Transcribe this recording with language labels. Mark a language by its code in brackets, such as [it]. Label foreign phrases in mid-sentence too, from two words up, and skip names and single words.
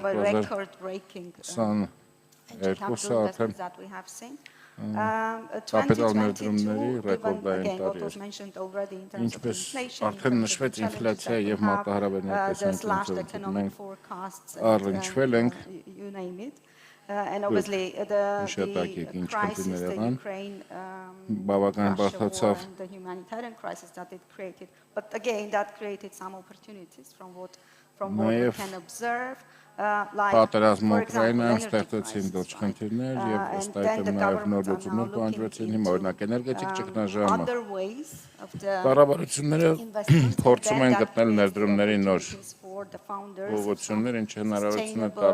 [hy] եւ 2022 արդեն կապիտալ ներդրումների ռեկորդային տարի էր։ Ինչպես արդեն նշվեց ինֆլյացիա եւ մարտահրավերների տեսանկյունից մենք առնչվել ենք [en] and obviously the crisis that Ukraine and the humanitarian crisis that it created, but again that created some opportunities from what we can observe. [hy] Պատերազմը Ուկրաինայում ստեղծեցին դոչ խնդիրներ եւ ըստ այդմ նաեւ նոր լուծումներ պահանջվեցին հիմա օրինակ էներգետիկ ճգնաժամը կառավարությունները փորձում են գտնել ներդրումների նոր ուղղություններ, ինչ հնարավորություն է